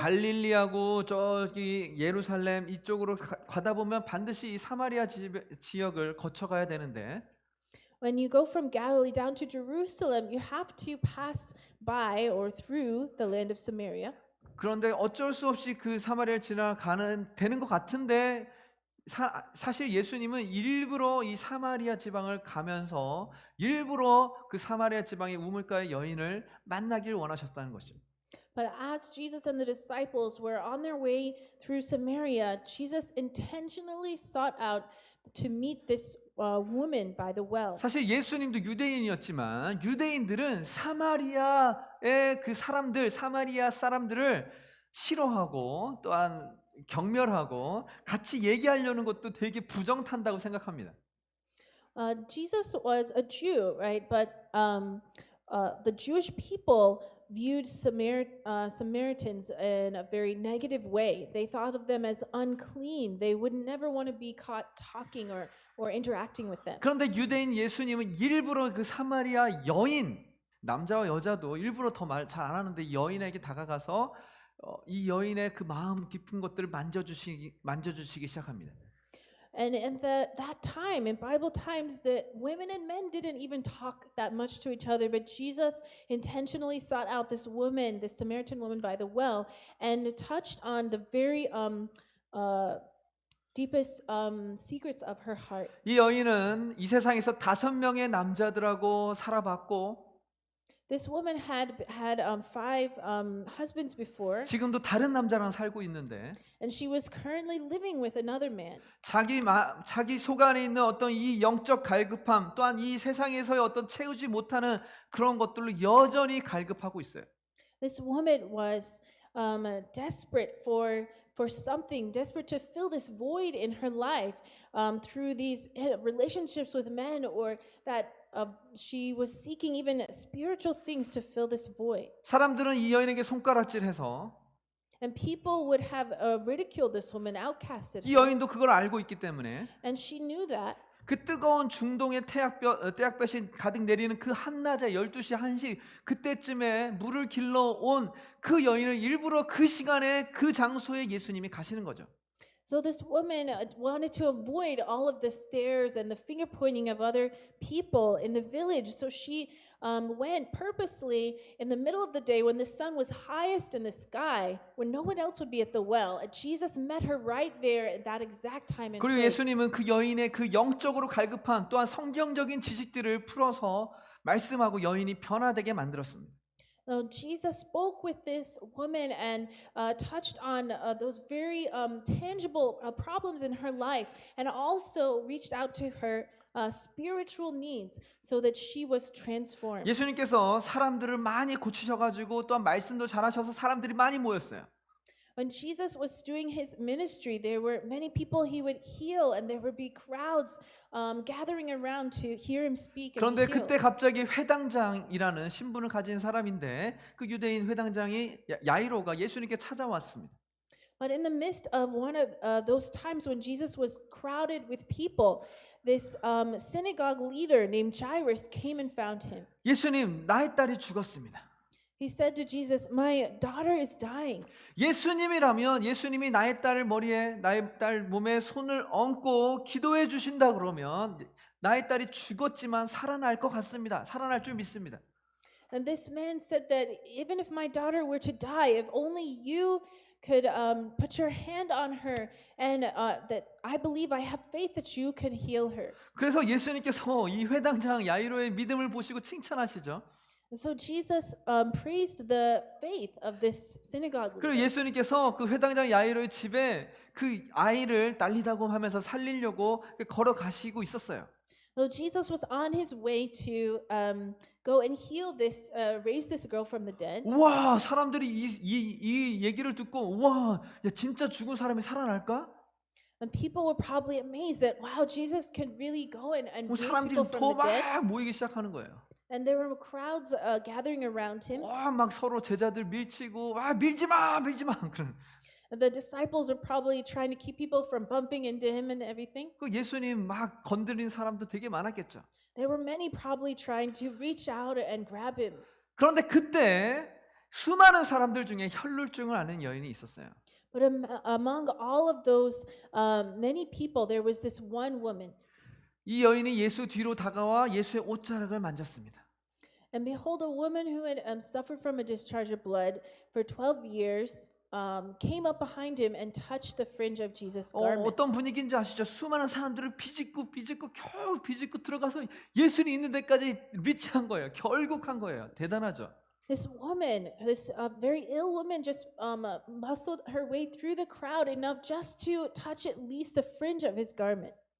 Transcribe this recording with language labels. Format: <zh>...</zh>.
<ko>갈릴리하고 저기 예루살렘 이쪽으로 가다 보면 반드시 이 사마리아 지역을 거쳐가야 되는데</ko> <en>When you go from Galilee down to Jerusalem, you have to pass by or through the land of Samaria.</en> <ko>그런데 어쩔 수 없이 그 사마리아를 지나가는 되는 것 같은데 사실 예수님은 일부러 이 사마리아 지방을 가면서 일부러 그 사마리아 지방의 우물가의 여인을 만나길 원하셨다는 것이죠.</ko> <en>But as Jesus and the disciples were on their way through Samaria, Jesus intentionally sought out to meet this woman by the well.</en> <ko>사실 예수님도 유대인이었지만 유대인들은 사마리아의 그 사람들, 사마리아 사람들을 싫어하고 또한 경멸하고 같이 얘기하려는 것도 되게 부정탄다고 생각합니다.</ko> <en>Jesus was a Jew, right? But the Jewish people viewed Samaritans in a very negative way. They thought of them as unclean. They would never want to be caught talking or interacting with them.</en> <ko>그런데 유대인 예수님은 일부러 그 사마리아 여인, 남자와 여자도 일부러 더 말 잘 안 하는데 여인에게 다가가서 이 여인의 그 마음 깊은 것들을 만져주시기 시작합니다.</ko> <en>And in that time, in Bible times, the women and men didn't even talk that much to each other, but Jesus intentionally sought out this woman, this Samaritan woman by the well, and touched on the very deepest secrets of her heart.</en> <ko>이 여인은 이 세상에서 5명의 남자들하고 살아봤고</ko> <en>This woman had 5 husbands before,</en> <ko>지금도 다른 남자랑 살고 있는데</ko> <en>and she was currently living with another man.</en> <ko>자기 속 안에 있는 어떤 이 영적 갈급함 또한 이 세상에서의 어떤 채우지 못하는 그런 것들로 여전히 갈급하고 있어요.</ko> <en>This woman was desperate for something, desperate to fill this void in her life through these relationships with men, or that she was seeking even spiritual things to fill this void.</en> <ko>사람들은 이 여인에게 손가락질해서</ko> <en>And people would have ridiculed this woman, outcasted</en> <ko>이</ko> <en>her.</en> <ko>여인도 그걸 알고 있기 때문에</ko> <en>And she knew that.</en> <ko>그 뜨거운 중동의 태양볕이 가득 내리는 그 한낮에 12시 1시 그때쯤에 물을 길러온 그 여인을 일부러 그 시간에 그 장소에 예수님이 가시는 거죠.</ko> <en>So this woman wanted to avoid all of the stares and the finger pointing of other people in the village. So she went purposely in the middle of the day when the sun was highest in the sky, when no one else would be at the well. And Jesus met her right there at that exact time and</en> <ko>그리고</ko> <en>place.</en> <ko>예수님은 그 여인의 그 영적으로 갈급한 또한 성경적인 지식들을 풀어서 말씀하고 여인이 변화되게 만들었습니다.</ko> <en>Jesus spoke with this woman and touched on those very tangible problems in her life, and also reached out to her spiritual needs so that she was transformed.</en> <ko>예수님께서 사람들을 많이 고치셔가지고 또한 말씀도 잘하셔서 사람들이 많이 모였어요.</ko> <en>When Jesus was doing his ministry, there were many people he would heal, and there would be crowds gathering around to hear him speak and</en> <ko>그런데</ko> <en>heal.</en> <ko>그때 갑자기 회당장이라는 신분을 가진 사람인데 그 유대인 회당장이 야이로가 예수님께 찾아왔습니다.</ko> <en>But in the midst of one of those times when Jesus was crowded with people, this synagogue leader named Jairus came and found him.</en> <ko>예수님, 나의 딸이 죽었습니다.</ko> <en>He said to Jesus, "My daughter is dying."</en> <ko>예수님이라면 예수님이 나의 딸 머리에 나의 딸 몸에 손을 얹고 기도해 주신다 그러면 나의 딸이 죽었지만 살아날 것 같습니다. 살아날 줄 믿습니다.</ko> <en>And this man said that even if my daughter were to die, if only you could put your hand on her, and that I believe, I have faith that you can heal her.</en> <ko>그래서 예수님께서 이 회당장 야이로의 믿음을 보시고 칭찬하시죠.</ko> <en>And so Jesus praised the faith of this synagogue</en> <ko>그리고</ko> <en>leader.</en> <ko>예수님께서 그 회당장 야이로의 집에 그 아이를 날리다고 하면서 살리려고 걸어가시고 있었어요.</ko> <en>So Jesus was on his way to go and heal this, raise this girl from the dead.</en> <ko>우와, 사람들이 이 얘기를 듣고 우와, 야, 진짜 죽은 사람이 살아날까?</ko> <en>And people were probably amazed that, wow, Jesus can really go and raise</en> <ko>사람들이</ko> <en>people from</en> <ko>더</ko> <en>the dead.</en> <ko>막 모이기 시작하는 거예요.</ko> <en>And there were crowds gathering around him.</en> <ko>와, 막 서로 제자들 밀치고 와, 밀지 마, 밀지 마. 그런.</ko> <en>And the disciples were probably trying to keep people from bumping into him and everything.</en> <ko>그 예수님 막 건드린 사람도 되게 많았겠죠.</ko> <en>There were many probably trying to reach out and grab him.</en> <ko>그런데 그때 수많은 사람들 중에 혈루증을 앓는 여인이 있었어요.</ko> <en>But among all of those many people, there was this one woman.</en> <ko>이 여인이 예수 뒤로 다가와 예수의 옷자락을 만졌습니다.</ko> <en>And behold, a woman who had suffered from a discharge of blood for 12 years came up behind him and touched the fringe of Jesus' garment.</en> <ko>어떤 분위기인지 아시죠? 수많은 사람들을 비집고 겨우 비집고 들어가서 예수님 있는 데까지 리치한 거예요. 결국 한 거예요. 대단하죠.</ko> <en>This woman, this very ill woman, just muscled her way through the crowd enough just to touch at least the fringe of his garment.</en>